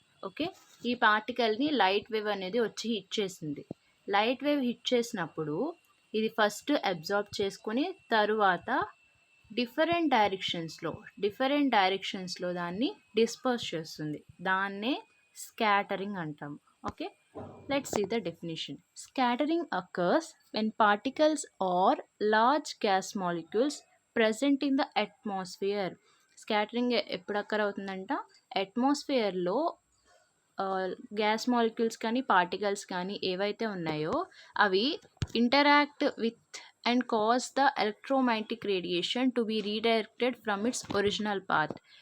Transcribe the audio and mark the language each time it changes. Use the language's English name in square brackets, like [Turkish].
[Telugu] Okay, ఈ పార్టికల్ని light wave అనేది వచ్చి హిట్ చేసింది. లైట్ వేవ్ హిట్ చేసినప్పుడు ఇది ఫస్ట్ అబ్జార్బ్ చేసుకొని తరువాత డిఫరెంట్ డైరెక్షన్స్లో దాన్ని డిస్పర్స్ చేస్తుంది. దాన్నే స్కాటరింగ్ అంటాం. Okay, [English] let's see the definition. Scattering occurs when particles or large gas molecules present in the atmosphere. [Telugu] Scattering ఎప్పుడు అక్కర్ అవుతుందంట, అట్మాస్ఫియర్లో గ్యాస్ మాలిక్యూల్స్ కానీ పార్టికల్స్ కానీ ఏవైతే ఉన్నాయో అవి interact with and cause the electromagnetic radiation to be redirected from it's original path.